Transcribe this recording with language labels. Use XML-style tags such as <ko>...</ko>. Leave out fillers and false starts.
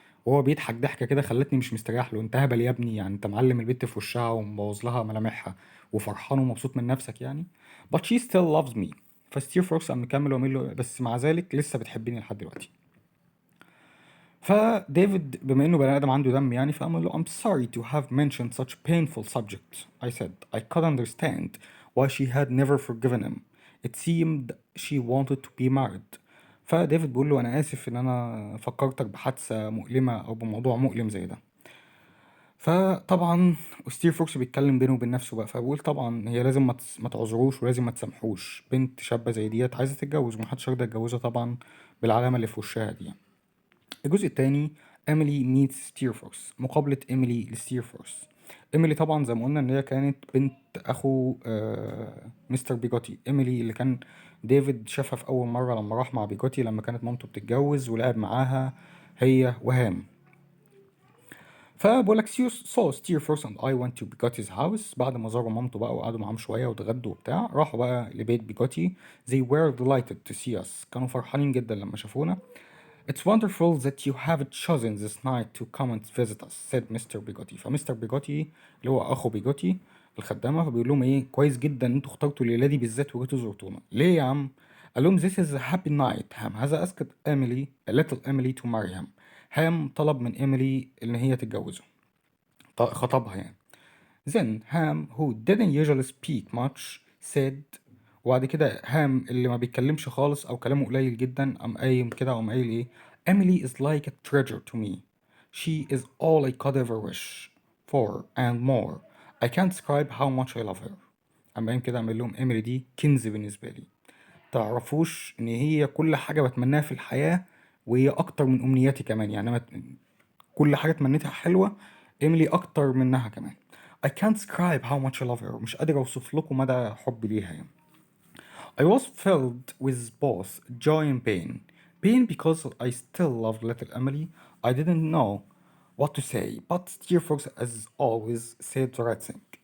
<ar>وهو بيضحك ضحكة كده خلتني مش مستريح له. انت هبل يا ابني يعني انت معلم البت في وشها ومبوظ لها ملامحها وفرحان ومبسوط من نفسك يعني.</ar> <en>but she still loves me.</en> <ar>فستيرفورث قام مكمل وعمل له بس مع ذلك لسه بتحبني لحد دلوقتي. فديفيد بما انه بني ادم عنده دم يعني فقام له</ar> <en>I'm sorry to have mentioned such painful subject. I said I could understand why she had never forgiven him. It seemed she wanted to be married.</en> <ar>فديفيد بيقول له انا اسف ان انا فكرتك بحادثة مؤلمة او بموضوع مؤلم زي ده. فطبعا ستيرفورث بيتكلم بينه وبين نفسه بقى فبقول طبعا هي لازم ما تعذروش ولازم ما تسامحوش. بنت شابة زي ديت عايزة تتجوز ومحدش يرضى يتجوزها طبعا بالعلامة اللي في وشها دي. الجزء الثاني إيميلي ميتس ستيرفورث مقابلة إيميلي لستيرفورث. إيميلي طبعا زي ما قلنا إن هي كانت بنت أخو مستر بيجوتي. إيميلي اللي كان ديفيد شافها في أول مرة لما راح مع بيجوتي لما كانت مامته بتتجوز ولعب معاها هي وهام. فبقول لك</ar> <en>saw Steerforth and I went to Bigotti's house.</en> <ar>بعد ما زاروا مامته بقى وقعدوا معاهم شوية واتغدوا وبتاع راحوا بقى لبيت بيجوتي.</ar> <en>they were delighted to see us.</en> <ar>كانوا فرحانين جدا لما شافونا.</ar> <en>It's wonderful that you have chosen this night to come and visit us, said Mr. Bigotti.</en> <ar>فمستر بيجوتي اللي هو أخو بيجوتي الخدامة فبيقول لهم إيه كويس جدا إن أنتوا اخترتوا الليلة دي بالذات وجيتوا زرتونا. ليه يا عم؟ قال لهم</ar> <en>this is a happy night. Ham هذا asked Emily, a little Emily to marry him.</en> <ar>هام طلب من إيميلي إن هي تتجوزه. خطبها يعني.</ar> <en>Then Ham who didn't usually speak much said.</en> <ar>وبعد كده هام اللي ما بيتكلمش خالص او كلامه قليل جدا قام قايم كده قام قايل ايه</ar> <en>Emily is like a treasure to me. She is all I could ever wish for and more. I can't describe how much I love her.</en> <ar>قام قايم كده عامل لهم إيميلي دي كنز بالنسبة لي. تعرفوش ان هي كل حاجة بتمناها في الحياة وهي اكتر من امنياتي كمان يعني كل حاجة تمنيتها حلوة إيميلي أكتر منها كمان.</ar> <en>I can't describe how much I love her.</en> <ar>مش قادر أوصف لكم مدى حبي ليها يعني.</ar> <en>I was filled with both joy and pain. Pain because I still loved little Emily. I didn't know what to say, but Steerforth as always said the right thing.</en>